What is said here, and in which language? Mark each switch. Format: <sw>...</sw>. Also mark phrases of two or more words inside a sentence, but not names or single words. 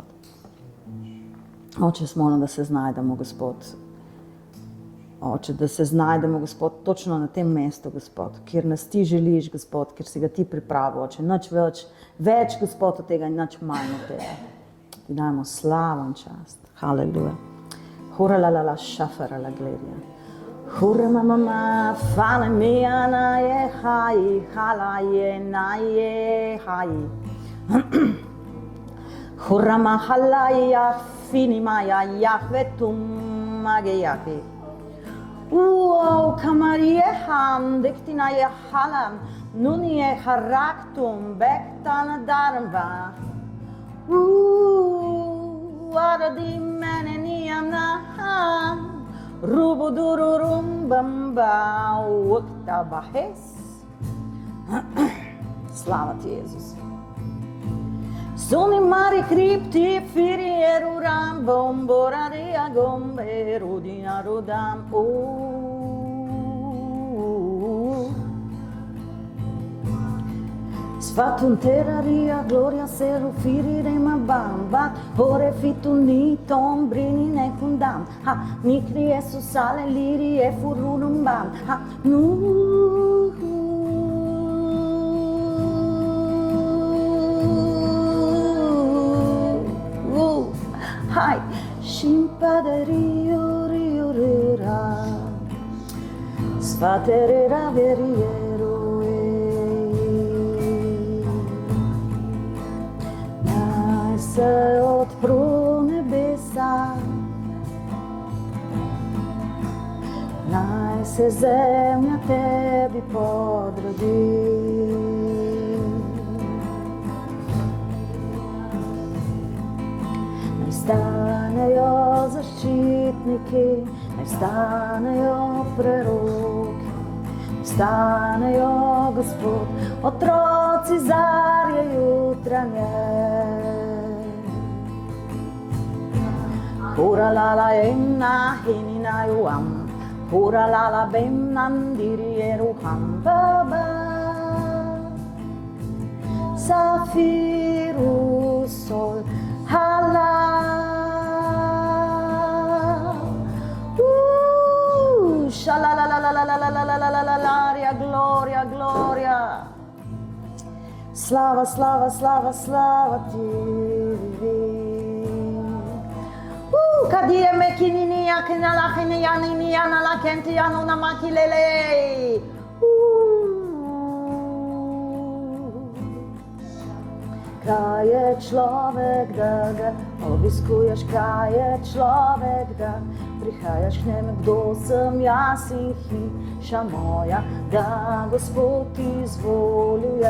<sl>Oče, molim, da se znajdemo, Gospod. Oče, da se znajdemo, Gospod, točno na tem mestu, Gospod, kjer nas ti želiš, Gospod, kjer si ga ti pripravil, Oče, nič več, Gospod, od tega in nič manj od tega. Ti dajmo slavo in čast. Haleluja. Hura la la la, šafara la gledja. Hura mama, fale mija na je haji, hala je na je haji. Hura mahala ya fini maya yahvetum mageyaki. Uo kamariye ham dektina ye halam nuniye haraktum bektan darva. Aradi meneniyamna ham rubudururum bamba wakta bahes. Slava ti, Jezus. Sono mari cripti firiero rambom boraria gombe rodina rodam Sfatun terraria gloria seru firire ma bamba ore fituni tombrini ne kundam ha nikri esu sale liri e furunum bam ha Hai, shimpaderio rio riura, sfaterera veriero naj se odpru nebesa, naj se zemlja tebi podredi. Stanejo zaščitniki, naj stanejo preroki, stanejo, Gospod, otroci zarje jutranje. Hura lala emna hinina juam, hura lala bemnan dirieruham baba, safiru sol hala. Shalalalalalalalalalaria,</sl> <la>gloria, gloria.</la> <sl>Slava, slava, slava, slava ti. Kadie mekinini akinala kiniyani yana kenti yano namakilele. Kaj je človek, da ga obiskuješ, kaj je človek, da prihajaš k njemu, kdo sem jaz in hiša moja, da Gospod izvoljuje.</sl>